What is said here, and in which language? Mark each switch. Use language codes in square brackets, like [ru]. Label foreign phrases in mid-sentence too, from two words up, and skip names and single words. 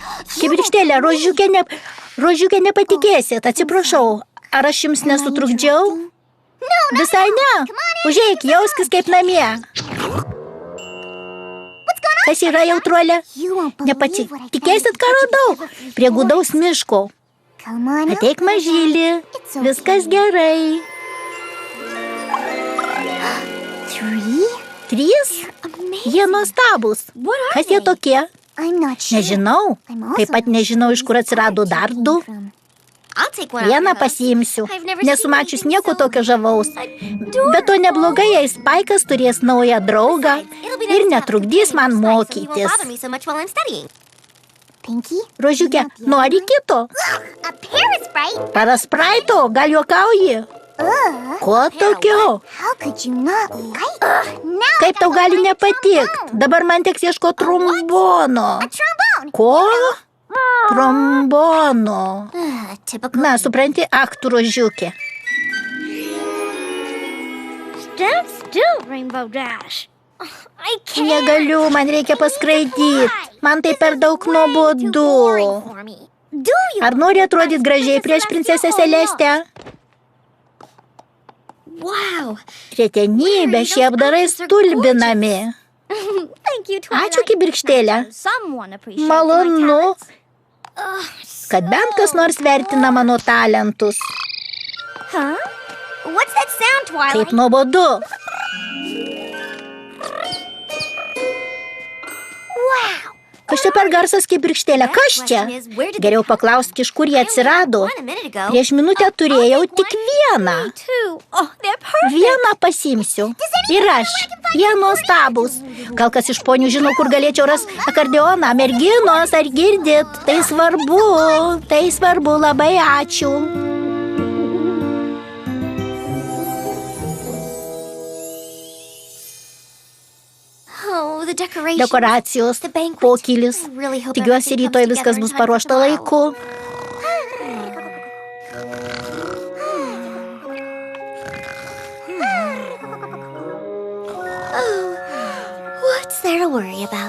[lt] Kibirkštėlė, Rožiukė, nepatikėsit. Atsiprašau, ar aš jums nesutrukdžiau? Visai ne. Užeik, jauskis kaip namie. Kas yra jautruolė? [en] you won't believe what I found. [lt] Tikėsit, ką radau? Prie gudaus miško. [en] Come on up. [lt] Ateik, mažylį. Viskas gerai. 3? 3? Jie nuostabus. Kas jie tokie? [en] I'm not sure. [lt] Nežinau. Taip pat nežinau, iš kur atsirado dar 2. [en] I'll take one. [lt] Vieną [en] out of those. [lt] pasiimsiu. [en] I've never [lt] Nesu [en] seen [lt] mačius [en] anything [lt] nieko [en] so [lt] tokio žavaus. [en] adorable. [lt] Bet to neblogai, jei Spaikas turės naują draugą [en] It'll be [lt] ir [en] nice to have [lt] netrukdys man [en] companion besides, so he won't [lt] mokytis. [en] bother me so much while I'm studying. Pinky? [lt] Rožiukė, nori kito? [en] A Paris Sprite? [lt] Paraspraito, gal juokauji? Ko tokio? [en] How could you not like now [lt] Kaip tau gali nepatikti? Dabar man teks ieškoti trombono. [en] trombone? [lt] Ko? Trombono. [en] Typical. [lt] Na, supranti, aktų Rožiukė. [en] Stand still, Rainbow Dash. I can't. [lt] Negaliu, man reikia paskraidyti. Man tai per daug nuobodu. [en] For me. Do you? [lt] Ar nori atrodyti gražiai prieš princesę Celestę? [en] Wow. [lt] Retenybė, šie apdarai stulbinami. [en] Thank you, Twilight. [lt] Ačiū, kibirkštėlė. [en] Someone appreciates my [lt] Malonu, [en] talents. [lt] kad bent kas nors vertina mano talentus. Huh? [en] What's that sound, Twilight? [lt] Kaip nuobodu. [en] Wow. [lt] Kas čia per garsas, kibirkštėlė? Kas čia? Geriau paklausk, iš kur jie atsirado. One a minute ago. Prieš minutę turėjau tik vieną. [en] Two. Oh, they're perfect. [lt] Vieną pasimsiu. Ir aš. Jie nuostabus. Gal kas iš ponių žino, kur galėčiau ras akordeoną? Merginos, ar girdit? Tai svarbu. Tai svarbu. Labai ačiū. [en] Oh, the decorations. [lt] Dekoracijos, [en] The banquet. [lt] pokylis. [en] I really hope [lt] Tikiuosi, [en] everything [lt] rytoj [en] comes [lt] viskas [en] together [lt] bus [en] in time [lt] paruošta [en] for the [lt] laiku. [en] ball. What's there to worry about?